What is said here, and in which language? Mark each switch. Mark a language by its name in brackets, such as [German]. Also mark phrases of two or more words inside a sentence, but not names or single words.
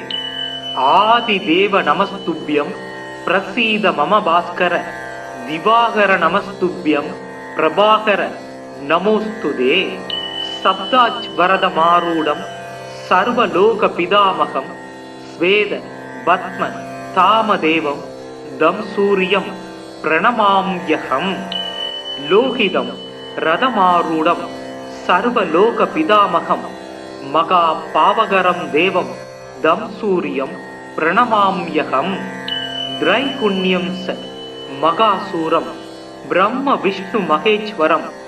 [Sanskrit] आदिदेव नमस्तुभ्यं प्रसीद मम भास्कर दिवाकर नमस्तुभ्यं प्रभाकर नमोस्तुते. सप्ताज् वरद मारूढं सर्वलोक पितामहं श्वेत पद्म तामदेवं तं सूर्यं प्रणमाम्यहम् लोहितं रथमारूढं सर्वलोकपितामहं महापावकरं देवं दं सूर्यं प्रणमाम्यहम् त्रैगुण्यं स महासूरं ब्रह्म विष्णु महेश्वरं